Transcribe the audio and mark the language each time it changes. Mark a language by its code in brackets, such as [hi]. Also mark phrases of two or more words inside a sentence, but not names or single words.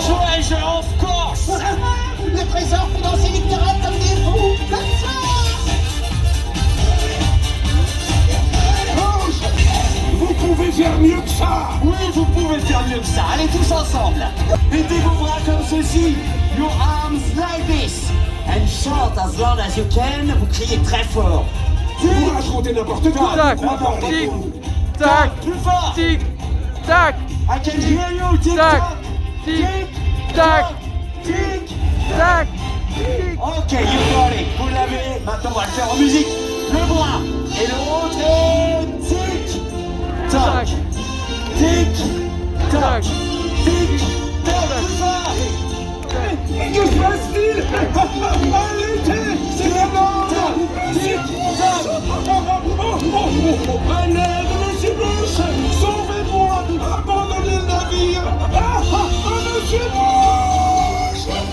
[en] Treasure, of course. [fr] Le trésor fait danser les pirates comme des fous. Comme ça. Vous pouvez faire mieux que ça. Oui, vous pouvez faire mieux que ça. Allez tous ensemble. Mettez vos bras comme ceci. [en] Your arms like this. And shout as loud as you can. [fr] Vous criez très fort. Vous racontez n'importe quoi. Tac, Crois-moi. tic, tac, Plus fort. tic, tac, [en] I can hear you. Tic tac, tac. tic, tac, Tic. tac, tic. Ok, you got it. [fr] Vous l'avez. Maintenant, on va le faire en musique. Le bras et l'autre et tic tac. Tic tac. Tic tac. Plus fort. Que se passe-t-il? Arrêtez! C'est la mort! Tic-tac! Un aide, monsieur Bush! Sauvez-moi! Abandonnez le navire! Monsieur Bush!